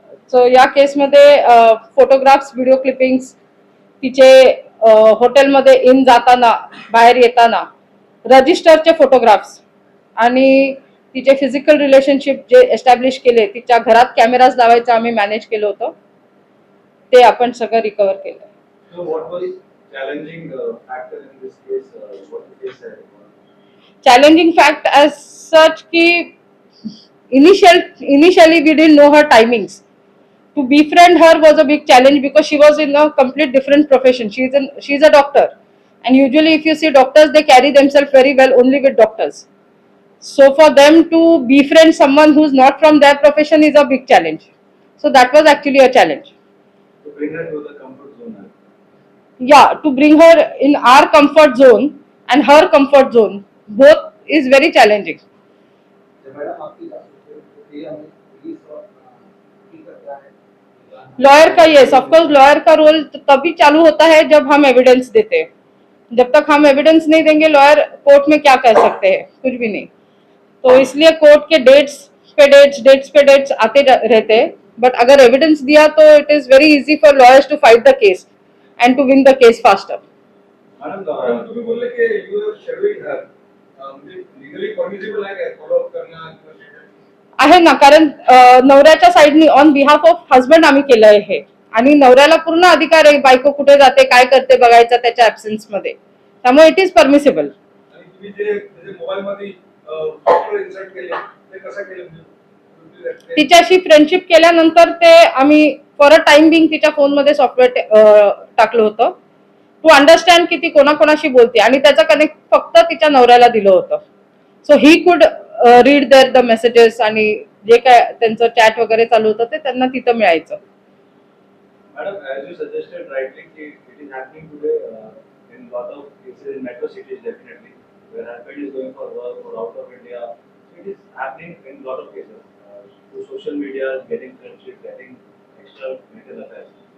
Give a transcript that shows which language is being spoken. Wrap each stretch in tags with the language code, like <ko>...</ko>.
<mr>So या केसमध्ये photographs, video clippings, तिचे हॉटेलमध्ये इन जाताना, बाहेर येताना, रजिस्टरचे फोटोग्राफ्स आणि तिचे फिजिकल रिलेशनशिप जे एस्टॅब्लिश केले, तिच्या घरात कॅमेराज लावायचं आम्ही मॅनेज केलं होतं, ते आपण सगळं रिकव्हर केलं.</mr> <en>So what was challenging factor in this case? What the case had? Challenging fact as such की initially we didn't know her timings. To befriend her was a big challenge because she was in a complete different profession. She's a doctor, and usually if you see doctors, they carry themselves very well only with doctors. So for them to befriend someone who's not from their profession is a big challenge. So that was actually a challenge. To bring her to the comfort zone. Yeah, to bring her in our comfort zone and her comfort zone, both is very challenging.</en> <hi>Madam आपकी प्रक्रिया में police और की करता है lawyer का,</hi> <en>yes of course,</en> <hi>lawyer का role तभी चालू होता है जब हम एविडेंस देते हैं. जब तक हम एविडेंस नहीं देंगे, लॉयर कोर्ट में क्या कर सकते हैं? कुछ भी नहीं. तो इसलिए कोर्ट के डेट्स पे डेट्स आते रहते हैं.</hi> <en>but</en> <hi>अगर एविडेंस दिया तो</hi> <en>It is very easy for lawyers to fight the case and to win the case faster.</en> <mr>Madam तुम्ही बोलले की</mr> <en>you are scheduling her</en> <mr>म्हणजे लीगली परमिसिबल आहे का फॉलो अप करणं? आहे ना, कारण नवऱ्याच्या साईडनी</mr> <en>on behalf of husband</en> <mr>आम्ही केलंय हे, आणि नवऱ्याला पूर्ण अधिकार आहे बायको कुठे जाते काय करते बघायचा त्याच्या ऍब्सेन्स मध्ये. त्यामुळे</mr> <en>It is permissible.</en> <mr>आणि तुम्ही जे मोबाईल मध्ये सॉफ्टवेअर इन्सर्ट केले ते कसं केलं? म्हणजे तिच्याशी फ्रेंडशिप केल्यानंतर ते आम्ही फॉर अ टाइम बिंग तिच्या फोन मध्ये सॉफ्टवेअर टाकलं होतं टू अंडरस्टँड की ती कोणाकोणाशी बोलते, आणि त्याचं कनेक्ट फक्त तिच्या नवऱ्याला दिलं होतं.</mr> <en>so he could read their the messages,</en> <mr>आणि जे काय त्यांचं चॅट वगैरे चालू होतं ते त्यांना तिथं मिळायचं.</mr> <en>Madam, as you suggested rightly, it is happening today in lot of cases in metro cities definitely, where husband is going for work or out of India. So it is happening in lot of cases. Through social media, getting friendship, getting extramarital affairs.</en>